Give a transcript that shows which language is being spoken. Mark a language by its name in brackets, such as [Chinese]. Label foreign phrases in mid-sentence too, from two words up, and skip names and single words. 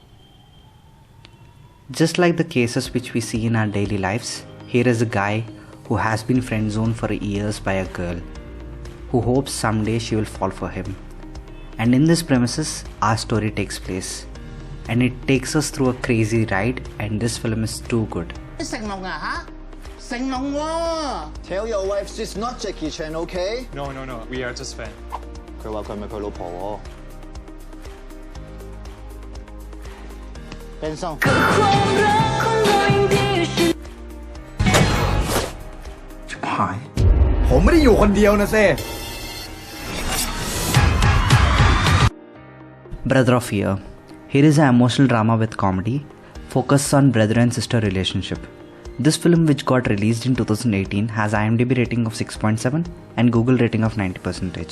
[English] Just like the cases which we see in our daily lives, here is a guy who has been friendzoned for years by a girl, who hopes someday she will fall for him. And in this premises, our story takes place. And it takes us through a crazy ride, and this film is too good. Tell your wife she's not Jackie Chan, okay? No, we are just fans. [Cantonese] 佢話佢係咪佢老婆喎 ？Ben Song [Thai] ชิบหาย ผมไม่ได้อยู่คนเดียวนะเซ่ [English] Brother of Year. Here is an emotional drama with comedy, focused on brother and sister relationship. This film, which got released in 2018, has IMDb rating of 6.7 and Google rating of 90%.